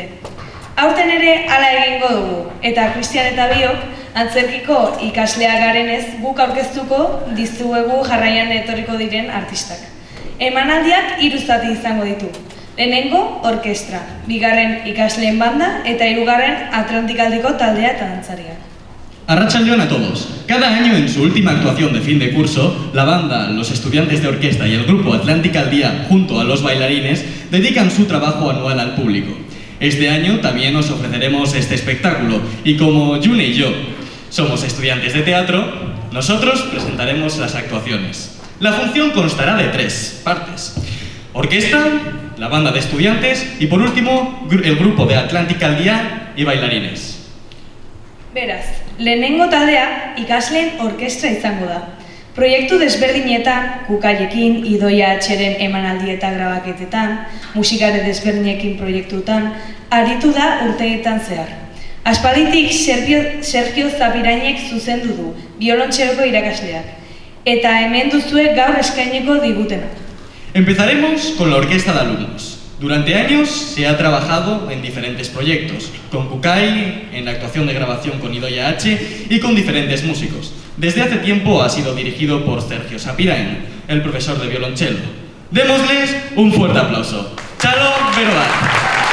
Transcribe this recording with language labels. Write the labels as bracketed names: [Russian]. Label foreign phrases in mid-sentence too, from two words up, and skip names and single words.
[Basque] Aurten ere hala egingo dugu, eta Kristian eta biok antzerkiko ikaslea garenez guk aurkeztuko dizuegu jarraian etorriko diren artistak. Emanaldiak 3 zati izango ditu. Lehenengo, orkestra, bigarren ikasleen banda eta hirugarren Atlantikaldiko taldea eta dantzaria. [Spanish] Arratsaldeon a todos. Cada año en su última actuación de fin de curso, la banda, los estudiantes de orquesta y el grupo Atlantikaldía, junto a los bailarines, dedican su trabajo anual al público. Este año también os ofreceremos este espectáculo y como June y yo somos estudiantes de teatro, nosotros presentaremos las actuaciones. La función constará de 3 partes. Orquesta, la banda de estudiantes y por último el grupo de Atlantikaldía y bailarines. [Basque] Beraz, lehenengo taldea ikasleen orkestra izango da. Proiektu desberdinetan, Kukaiekin, Idoia Atxeren emanaldi eta grabaketetan, musikare desberdinekin proiektutan, aritu da urteetan zehar. Aspalditik Sergio Zapirainek zuzendu du, biolontxeroko irakasleak, eta hemen duzue gaur eskaineko digutena. [Spanish] Empezaremos con la orquesta de alumnos. Durante años se ha trabajado en diferentes proyectos, con Kukai, en la actuación de grabación con Idoia H y con diferentes músicos. Desde hace tiempo ha sido dirigido por Sergio Sapirain, el profesor de violonchelo. Démosles un fuerte aplauso. Chalo Verodat.